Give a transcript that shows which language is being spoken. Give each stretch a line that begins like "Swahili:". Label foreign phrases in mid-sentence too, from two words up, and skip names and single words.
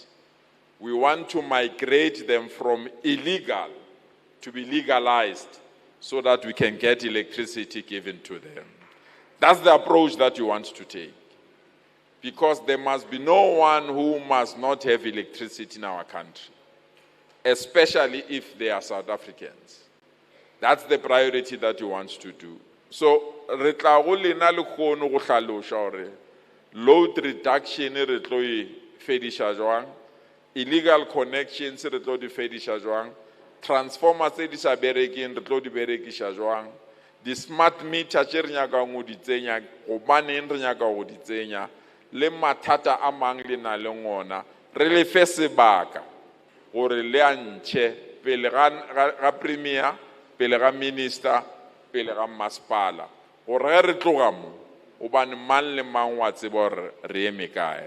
English: We want to migrate them from illegal to be legalized so that we can get electricity given to them. That's the approach that you want to take. Because there must be no one who must not have electricity in our country, especially if they are South Africans. That's the priority that you want to do. So,
Northern Sotho: re tla go lena le kgono go hlaloša gore
English: load reduction
Northern Sotho: re tlo e fediša jwang,
English: illegal connections
Northern Sotho: re tlo di fediša jwang, transformers tse di sa bereking re tlo di berekiša jwang, di
English: smart meter
Northern Sotho: tše re nyakang go di tsenya gobaneng re nyaka go di tsenya, le mathata a mang le na le ngona re le fe sebaka gore le a ntšhe pele ga premier, pele ga minister, pele ga masepala gore ge re tloga mo gobane mang le mang wa tseba gore re eme kae.